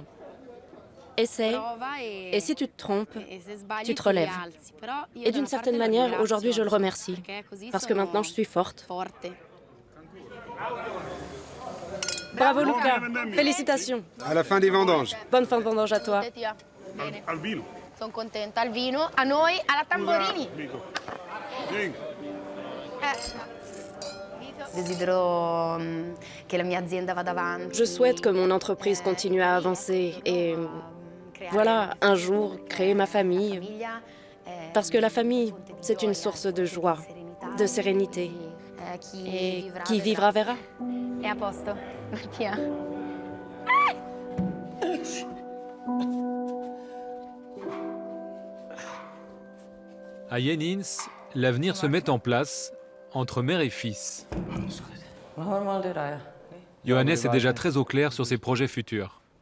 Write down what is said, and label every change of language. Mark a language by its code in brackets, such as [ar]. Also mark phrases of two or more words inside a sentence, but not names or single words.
[fr] Essaie, et si tu te trompes, tu te relèves. Et d'une certaine manière, aujourd'hui, je le remercie, parce que maintenant, je suis forte. Bravo Luca, félicitations. À la fin des vendanges. Bonne fin de vendange à toi. [it] Al vino. Sono contenta. Al vino, a noi, alla Tamborini. [fr] Je souhaite que mon entreprise continue à avancer et, voilà, un jour, créer ma famille. Parce que la famille, c'est une source de joie, de sérénité. Et qui vivra verra. [it] È a posto. [fr] Tiens. À Jenins, l'avenir se met en place entre mère et fils. Johannes est déjà très au clair sur ses projets futurs.